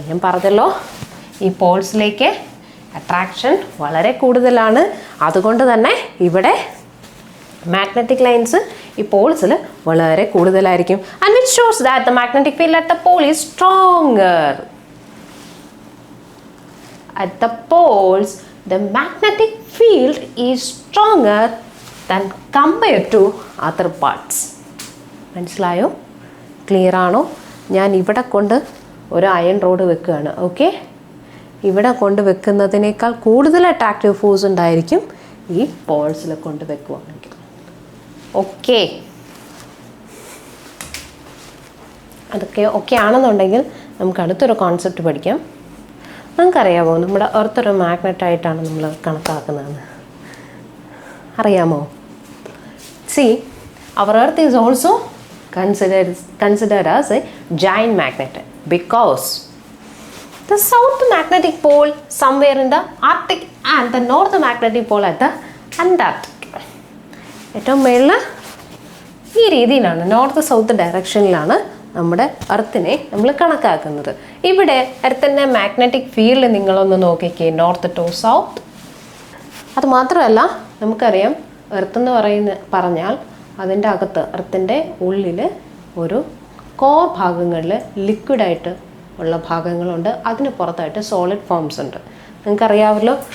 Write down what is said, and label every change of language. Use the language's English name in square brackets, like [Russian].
[Malayalam] ഞാൻ പറഞ്ഞല്ലോ, ഈ പോൾസിലേക്ക് അട്രാക്ഷൻ വളരെ കൂടുതലാണ്. അതുകൊണ്ട് തന്നെ ഇവിടെ മാഗ്നറ്റിക് ലൈൻസ് ഈ പോൾസിൽ വളരെ കൂടുതലായിരിക്കും. [English] And which shows that the magnetic field at the pole is stronger. At the poles, the magnetic field is stronger than compared to other parts. [Malayalam] മനസ്സിലായോ? ക്ലിയർ ആണോ? ഞാൻ ഇവിടെ കൊണ്ട് ഒരു അയൺ റോഡ് വെക്കുകയാണ്. ഓക്കെ, ഇവിടെ കൊണ്ട് വെക്കുന്നതിനേക്കാൾ കൂടുതൽ അട്രാക്റ്റീവ് ഫോഴ്സ് ഉണ്ടായിരിക്കും ഈ പോൾസിൽ കൊണ്ട് വെക്കുകയാണെങ്കിൽ. ഓക്കെ, അതൊക്കെ ഓക്കെ ആണെന്നുണ്ടെങ്കിൽ നമുക്ക് അടുത്തൊരു കോൺസെപ്റ്റ് പഠിക്കാം. നിങ്ങൾക്കറിയാമോ നമ്മുടെ എർത്ത് ഒരു മാഗ്നറ്റായിട്ടാണ് നമ്മൾ കണക്കാക്കുന്നതെന്ന്? അറിയാമോ? [English] See, our earth is also considered as a giant magnet because the south magnetic pole somewhere in the Arctic and the north magnetic pole at the Antarctic. [Malayalam] ഏറ്റവും മേളിൽ ഈ രീതിയിലാണ്, നോർത്ത് സൗത്ത് ഡയറക്ഷനിലാണ് നമ്മുടെ എർത്തിനെ നമ്മൾ കണക്കാക്കുന്നത്. ഇവിടെ എർത്തിൻ്റെ മാഗ്നറ്റിക് ഫീൽഡ് നിങ്ങളൊന്ന് നോക്കിക്കേ, നോർത്ത് ടു സൗത്ത്. അത് മാത്രമല്ല നമുക്കറിയാം, എർത്ത് എന്ന് പറഞ്ഞാൽ അതിൻ്റെ അകത്ത് എർത്തിൻ്റെ ഉള്ളിൽ ഒരു കോർ ഭാഗങ്ങളിൽ ലിക്വിഡായിട്ട് ഉള്ള ഭാഗങ്ങളുണ്ട്, അതിന് പുറത്തായിട്ട് സോളിഡ് ഫോംസ് ഉണ്ട്. നിങ്ങൾക്കറിയാമല്ലോ.